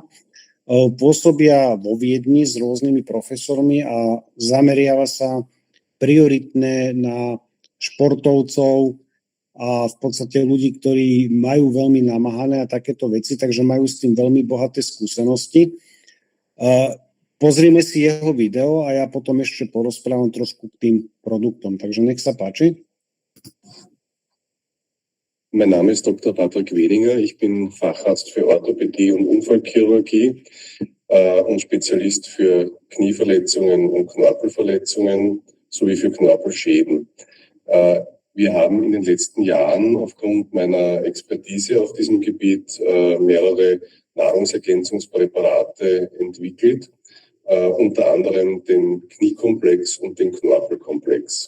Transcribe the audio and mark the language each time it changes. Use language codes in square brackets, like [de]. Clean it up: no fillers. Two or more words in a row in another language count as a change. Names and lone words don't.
[sk] Pôsobia vo Viedni s rôznymi profesormi a zameriava sa prioritne na športovcov a v podstate ľudí, ktorí majú veľmi namáhané a takéto veci, takže majú s tým veľmi bohaté skúsenosti. Pozrieme si jeho video a ja potom ešte porozprávam trošku k tým produktom, takže nech sa páči. [de] Mein Name ist Dr. Patrick Wenninger. Ich bin Facharzt für Orthopädie und Unfallchirurgie und Spezialist für Knieverletzungen und Knorpelverletzungen sowie für Knorpelschäden. Wir haben in den letzten Jahren aufgrund meiner Expertise auf diesem Gebiet mehrere Nahrungsergänzungspräparate entwickelt, unter anderem den Kniekomplex und den Knorpelkomplex.